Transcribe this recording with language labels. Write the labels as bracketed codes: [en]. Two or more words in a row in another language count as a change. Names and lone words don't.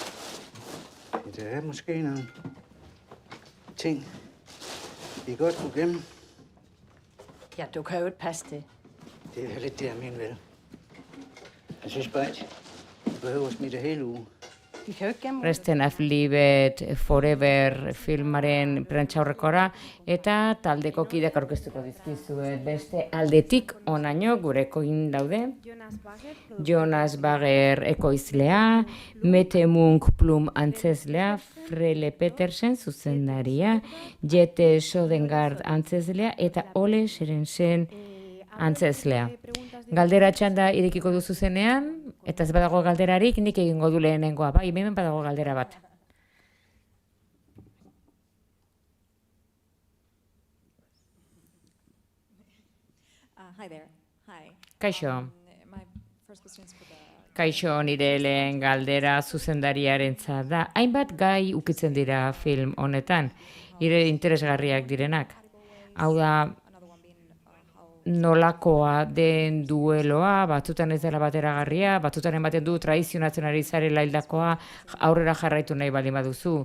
[da] Ja, der er måske nogle ting, vi godt kunne gemme. Ja, du kan jo ikke passe det. Det er jo lidt det, jeg mener, vel. Jeg synes bare ikke, du behøver smide det hele uge. Vi kan jo ikke gemme [eu] Resten of Livet Forever filmaren prentsaurrekora eta taldeko kideak aurkeztuko dizkizuet beste aldetik onaino gurekoin daude. Jonas Bagger ekoizlea, Mette Munk Plum antzezlea, Frele Petersen zuzendaria, Jette Sodengard antzezlea eta Ole Serensen antzezlea. Galdera txanda irekiko duzu zenean, eta ez badago galderarik, nik egingo du lehenengoa, bai, hemen badago galdera bat. [en] Hi there. Hi. [eu] Kaixo. [en] My first question is for the... [eu] Kaixo, nire lehen galdera zuzendariarentzat da. Hainbat gai ukitzen dira film honetan, ire interesgarriak direnak. Hau da, nolakoa den dueloa, batzutan ez dela bateragarria, batzutan ematen du tradizionatzen ari zarela hildakoa, aurrera jarraitu nahi baldin baduzu.